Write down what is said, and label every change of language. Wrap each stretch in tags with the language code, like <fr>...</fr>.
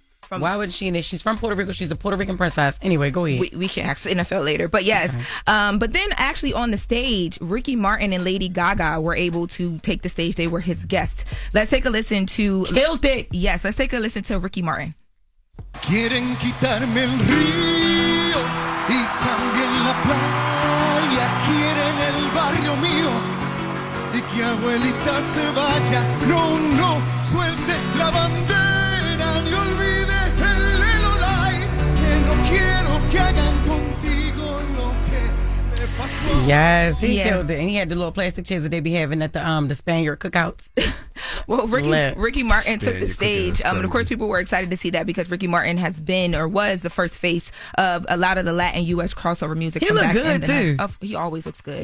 <en>Why would she in it? She's from Puerto Rico. She's a Puerto Rican princess. Anyway, go ahead. We can ask the NFL later. But yes. Okay. But then actually on the stage, Ricky Martin and Lady Gaga were able to take the stage. They were his guests. Let's take a listen to... Killed it. Yes, let's take a listen to Ricky Martin.</en> <es>Quieren quitarme el río y también la playa. Quieren el barrio mío y que abuelita se vaya. No, no, suelte la bandera ni olvide el Lelolai. Que no quiero que hagan contigo lo que me pasó.</es> <en>Yes, he killed it. And he had the little plastic chairs that they be having at the Spaniard cookouts. Well, Ricky Martin took the stage. And of course, people were excited to see that because Ricky Martin has been or was the first face of a lot of the Latin U.S. crossover music. He looked good, too. He always looks good.</en>